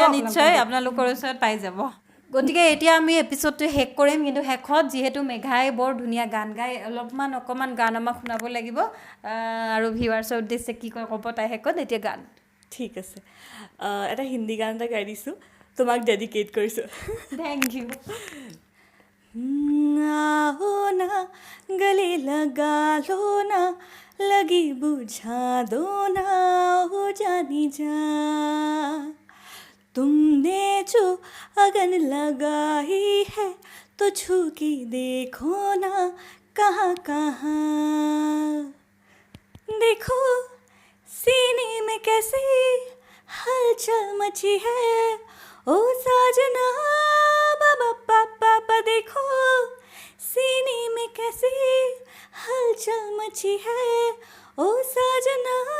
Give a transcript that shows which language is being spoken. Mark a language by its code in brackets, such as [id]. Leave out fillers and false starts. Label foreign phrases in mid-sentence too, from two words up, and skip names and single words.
[as] নিশ্চয় আপোনালোকৰ ওচৰত পাই যাব গতিকে এতিয়া আমি এপিছডটো শেষ কৰিম কিন্তু শেষত যিহেতু মেঘাই বৰ ধুনীয়া গান গাই অকণমান গান আমাক শুনাব লাগিব আৰু ভিউৱাৰ্ছৰ উদ্দেশ্যে কি কয় ক'ব তাই শেষত এতিয়া গান ঠিক আছে এটা হিন্দী গান এটা গাই দিছোঁ তোমাক ডেডিকেট কৰিছোঁ [en] Thank you [hi] आओ ना गले लगा लो ना लगी बुझा दो ना हो जानी जा तुमने जो अगन लगाई है तो छू के देखो ना कहाँ कहाँ देखो सीने में कैसे हलचल मची है ओ साजना बाबा पापा देखो सीने में कैसे हलचल मची है ओ साजना